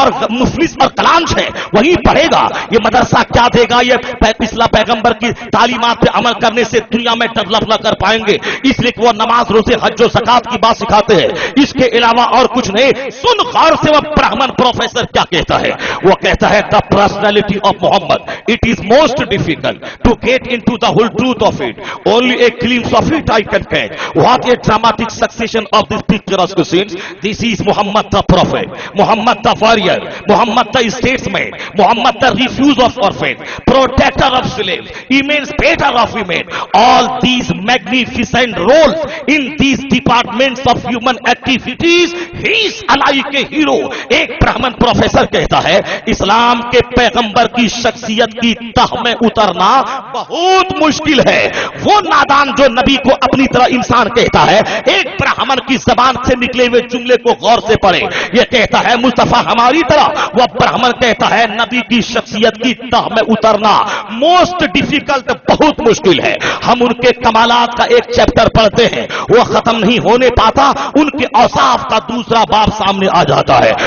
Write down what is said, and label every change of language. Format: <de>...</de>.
<ur>مفلس اور کلانچ ہے وہی پڑھے گا۔ یہ مدرسہ کیا دے گا؟ یہ پچھلا پیغمبر کی تعلیمات پہ عمل کرنے سے دنیا میں ڈیولپ نہ کر پائیں گے، اس لیے کہ وہ نماز، روزے، حج و زکات کی بات سکھاتے ہیں، اس کے علاوہ اور کچھ نہیں۔ سن غور سے وہ برہمن پروفیسر کیا کہتا ہے؟ وہ کہتا ہے</ur> <en>the personality of Muhammad, it is most difficult to get into the whole truth of it, only a glimpse of it I can catch. What a dramatic succession of these picturesque scenes. This is Muhammad the prophet, Muhammad the warrior, Muhammad the statesman, Muhammad the refuge of orphans, protector of slaves, emancipator of women. All these magnificent roles in these departments of human activities, he is like a hero.</en> <ur>ایک برہمن professor کہتا ہے اسلام کے پیغمبر کی شخصیت کی تہ میں اترنا بہت مشکل ہے۔ وہ نادان جو نبی کو اپنی طرح انسان کہتا ہے، ایک برہمن کی زبان سے نکلے ہوئے جملے کو غور سے پڑھیں، یہ کہتا ہے مصطفیٰ ہماری طرح، وہ برہمن کہتا ہے نبی کی شخصیت کی تہ میں اترنا موسٹ ڈیفیکلٹ، بہت مشکل ہے۔ ہم ان کے کمالات کا ایک چیپٹر پڑھتے ہیں، وہ ختم نہیں ہونے پاتا، ان کے اوصاف کا دوسرا باب سامنے آ جاتا ہے،</ur>